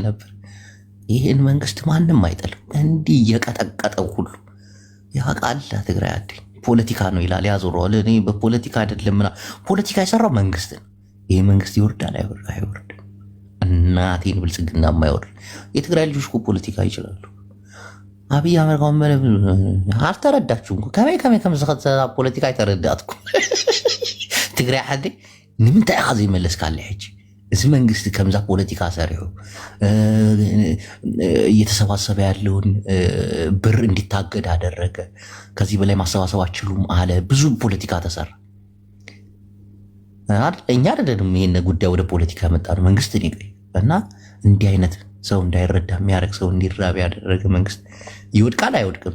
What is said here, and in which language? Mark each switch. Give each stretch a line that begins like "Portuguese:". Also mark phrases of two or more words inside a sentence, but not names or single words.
Amharic: ነበር። ይህን መንግስት ማንም አይጥልም። እንዲህ እየቀጠቀጠው ሁሉ ያውቃል። ትግራይ አዴ ፖለቲካ ነው ይላል ያዞረዋል። እኔ በፖለቲካ አይደለም ፖለቲካ የሰራው መንግስት ነው። ይህ መንግስት ይወርዳል አይወርድ እናቴን ብልጽግና የማይወርድ የትግራይ ልጆች እኮ ፖለቲካ ይችላሉ። አብይ አህመድ አልተረዳችሁም።
Tigrinya: ከመይ ከምዝኸት ፖለቲካ አይተረዳትኩ ትግራይ አዴ ንምንታይ ኢኻ ዘይመለስካለ ሕጂ እዚ መንግስቲ ከምዛ ፖለቲካ ሰሪሑ
Amharic: እየተሰባሰበ ያለውን ብር እንዲታገድ አደረገ። ከዚህ በላይ ማሰባሰብ አችሉም አለ። ብዙ ፖለቲካ ተሰራ። እኛ አይደለንም ይሄን ጉዳይ ወደ ፖለቲካ ያመጣ ነው መንግስት እና እንዲህ አይነት ሰው እንዳይረዳ የሚያደርግ ሰው እንዲራብ ያደረገ መንግስት ይወድቃል አይወድቅም?